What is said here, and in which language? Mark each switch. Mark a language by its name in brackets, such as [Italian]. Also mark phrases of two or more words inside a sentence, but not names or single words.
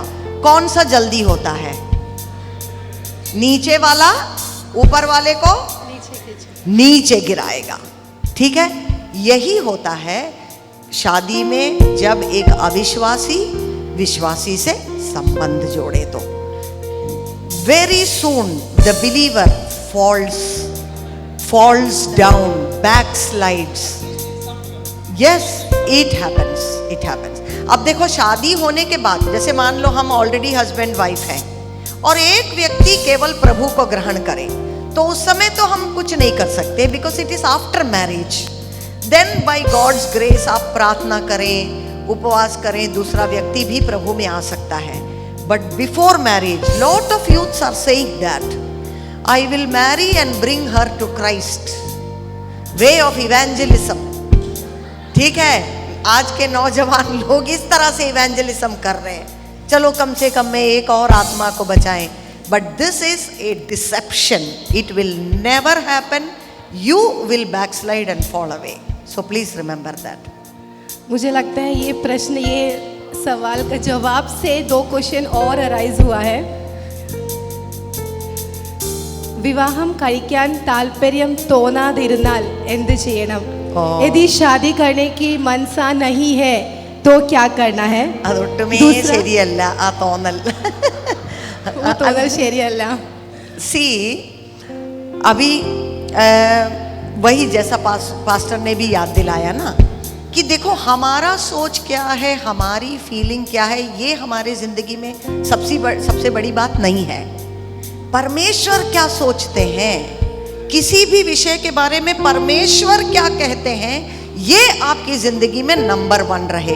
[Hindi] कौन सा जल्दी होता है? नीचे वाला ऊपर वाले को नीचे गिराएगा, ठीक है। यही होता है शादी में, जब एक अविश्वासी विश्वासी से संबंध जोड़े तो [English] very soon the believer falls down, backslides. Yes, it happens. [Hindi] अब देखो, शादी होने के बाद, जैसे मान लो हम [English] already husband wife [Hindi] हैं और एक व्यक्ति केवल प्रभु को ग्रहण करे, तो उस समय तो हम कुछ नहीं कर सकते, [English] because it is after marriage. then by God's grace [Hindi] आप प्रार्थना करें, उपवास करें, दूसरा व्यक्ति भी प्रभु में आ सकता है। [English] but before marriage lot of youths are saying that I will marry and bring her to Christ, way of evangelism, [Hindi] ठीक है। आज के नौजवान लोग इस तरह से इवेंजलिज्म कर रहे हैं, चलो कम से कम में एक और आत्मा को बचाएं। [English] but this is a deception, it will never happen, you will backslide and fall away. so please remember that. [Hindi] मुझे लगता है ये प्रश्न, ये सवाल का जवाब से 2 क्वेश्चन और अराइज हुआ है। [Malayalam] विवाहम കഴിക്കാൻ താല്പര്യം തോന്നാതിരുന്നാൽ എന്ത് ചെയ്യണം? [Hindi] यदि शादी करने की मनसा नहीं है तो क्या करना है? [Malayalam] അതൊട്ടുമേ ശരിയല്ല ആ തോന്നൽ. ശരിയല്ല. [Hindi] सी अभी वही जैसा पास्टर ने भी याद दिलाया ना कि देखो हमारा सोच क्या है, हमारी फीलिंग क्या है, ये हमारे जिंदगी में सबसे बड़ी बात नहीं है। परमेश्वर क्या सोचते हैं, किसी भी विषय के बारे में परमेश्वर क्या कहते हैं, ये आपकी जिंदगी में नंबर 1 रहे।